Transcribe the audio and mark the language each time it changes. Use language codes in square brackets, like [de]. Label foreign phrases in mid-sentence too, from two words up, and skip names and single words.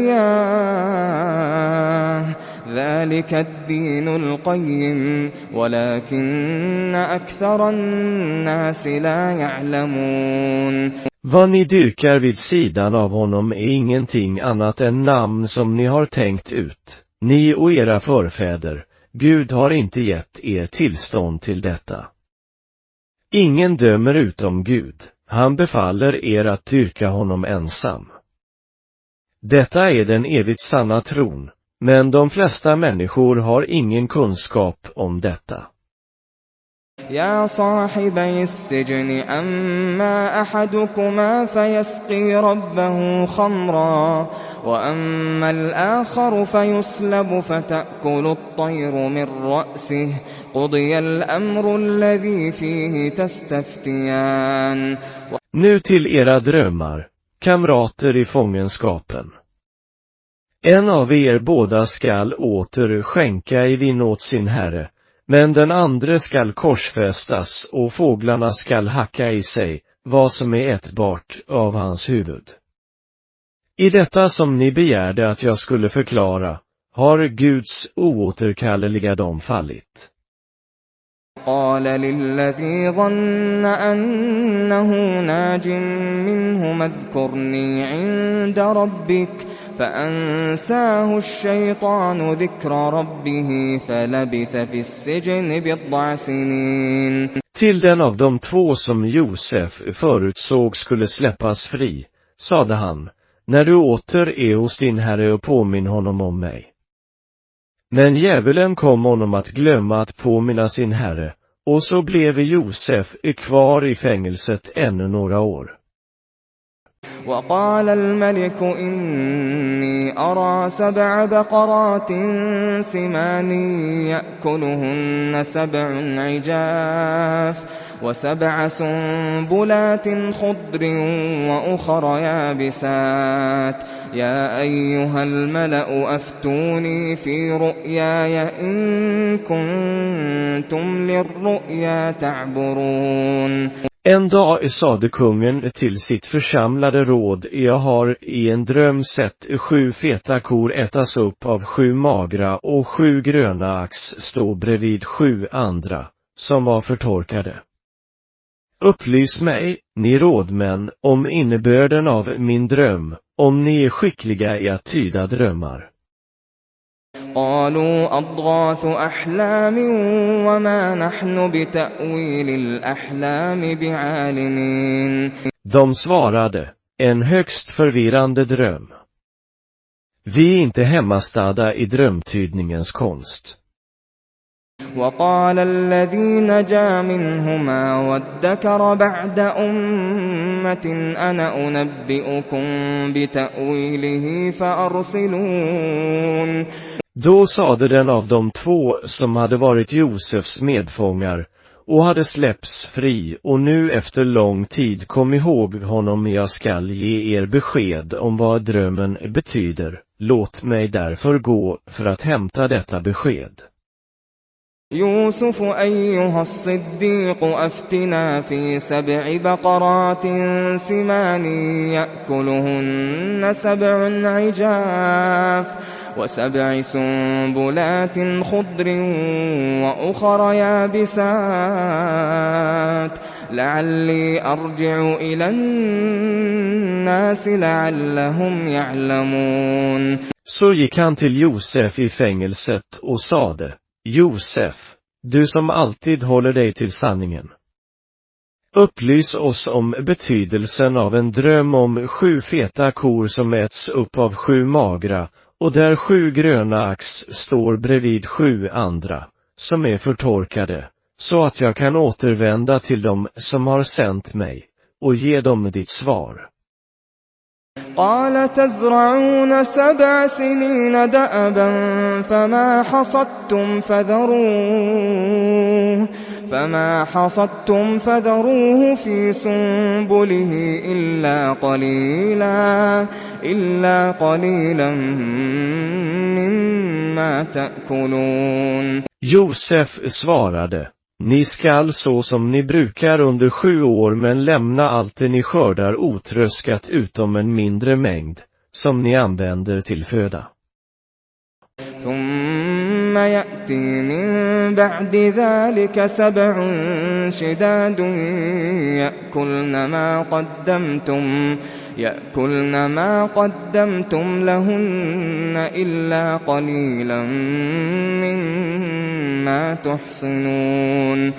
[ar] إياه ذلك الدين القيم ولكن أكثر الناس لا يعلمون. [sv] Vad ni dyrkar vid sidan av honom är ingenting annat än namn som ni har tänkt ut, ni och era förfäder. Gud har inte gett er tillstånd till detta. Ingen dömer utom Gud. Han befaller er att dyrka honom ensam. Detta är den evigt sanna tron, men de flesta människor har ingen kunskap om detta. [ar] يا صاحبي السجن أما أحدكما فيسقي ربه خمرا وأما الآخر فيصلب فتأكل الطير من رأسه قضي الأمر الذي فيه تستفتيان. [sv] Nu till era drömmar, kamrater i fångenskapen. En av er båda skall åter skänka i vin åt sin herre, men den andra skall korsfästas och fåglarna skall hacka i sig, vad som är ätbart av hans huvud. I detta som ni begärde att jag skulle förklara, har Guds oåterkalleliga dom fallit. [ar] قال للذي ظن أنه ناج منهم اذكرني عند ربك فأنساه الشيطان ذكر ربه فلبث في السجن بضع سنين. [sv] Till den av de två som Josef förutsåg skulle släppas fri, sade han, när du åter är hos din herre och påminn honom om mig. Men djävulen kom honom att glömma att påminna sin herre, och så blev Josef kvar i fängelset ännu några år. [ar] وقال الملك إني أرى 7 بقرات سمان يأكلهن 7 عجاف و7 سنبلات خضر وأخر يابسات يا أيها الملأ أفتوني في رؤياي إن كنتم للرؤيا تعبرون. [sv] En dag sade kungen till sitt församlade råd, jag har i en dröm sett 7 feta kor ätas upp av 7 magra och 7 gröna ax stå bredvid 7 andra, som var förtorkade. Upplys mig, ni rådmän, om innebörden av min dröm, om ni är skickliga i att tyda drömmar. [ar] قالوا أضغاث أحلام وما نحن بتأويل الأحلام بعالمين. [sv] De svarade, en högst förvirrande dröm. Vi är inte hemmastadda i drömtydningens konst. [ar] وقال الذي نجا منهما وادكر بعد أمة أنا أنبئكم بتأويله فأرسلون. [sv] Då sade den av de två som hade varit Josefs medfångar och hade släppts fri och nu efter lång tid kom ihåg honom, jag skall ge er besked om vad drömmen betyder. Låt mig därför gå för att hämta detta besked. [ar] يوسف أيها الصديق أفتنا في 7 بقرات سمان يأكلهن 7 عجاف و7 سنبلات خضر وأخر يابسات لعلي أرجع إلى الناس لعلهم يعلمون. [sv] Så gick han till Josef i fängelset och sade, Josef, du som alltid håller dig till sanningen. Upplys oss om betydelsen av en dröm om 7 feta kor som äts upp av 7 magra, och där 7 gröna ax står bredvid 7 andra, som är förtorkade, så att jag kan återvända till dem som har sänt mig, och ge dem ditt svar. [ar] قال تزرعون 7 سنين دأبا فما حصدتم فذروه في سنبله إلا قليلا مما تأكلون. [sv] Josef svarade, ni skall så som ni brukar under 7 år, men lämna allt det ni skördar otröskat utom en mindre mängd, som ni använder till föda. [ar] ثم يأتي من بعد ذلك 7 شداد يأكلن ما قدمتم لهن إلا قليلا مما تحصنون.